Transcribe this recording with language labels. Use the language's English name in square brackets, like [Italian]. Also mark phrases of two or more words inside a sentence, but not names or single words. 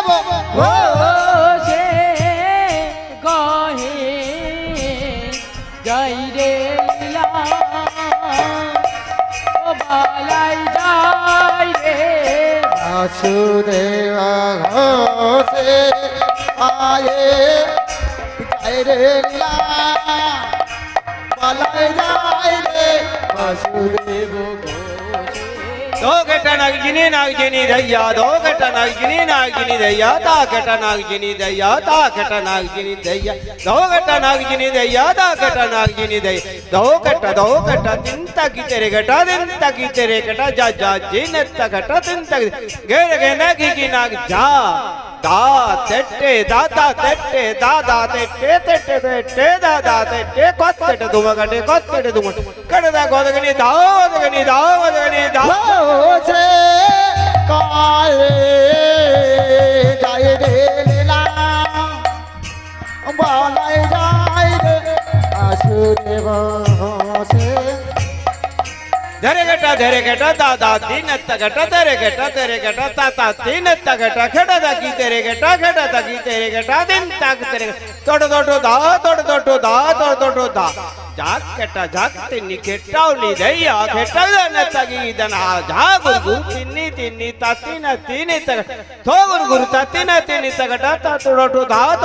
[Bangla] ও সে গহে যাই রে লীলা ও বালাই যাই রে বাসুদেব ঘোষে আয়ে যাই রে লীলা পালাই যাই রে বাসুদেব दो घटा नागजिनी नागजिनी दैया दो घटा नागजिनी नागजिनी दैया ता घटा नागजिनी दैया ता घटा नागजिनी दैया दो घटा नागजिनी दैया ता घटा नागजिनी दैया दो घटा दिन तक तेरे घटा दिन तक तेरे घटा जा जा जिन तक घटा दिन तक घेर गे नागी की नाग जा दा तेटे दादा तेटे दादा तेटे तेटे तेटे दादा तेटे कोत्तेटे दुमगटे कोत्तेटे दुम कड़दा गोदगनी दाओदगनी दाओदगनी दाओ সে কালে যায় রে লীলা বালাই যায় রে বাসুদেব সে धरे घटा दादा तीन घटा तेरे घटा ताता तीन घटा खड़ा की तेरे घटा की तेरे घटा दिन तक तेरे तोड़ दा जाग घटा जाग तिन्नी घेटावली दैया घेटा तगी दना जा गुरु तिन्नी तिन्नी ताती न तीन तक थो गुरु ताती न तीन घटा ता तोड़ दा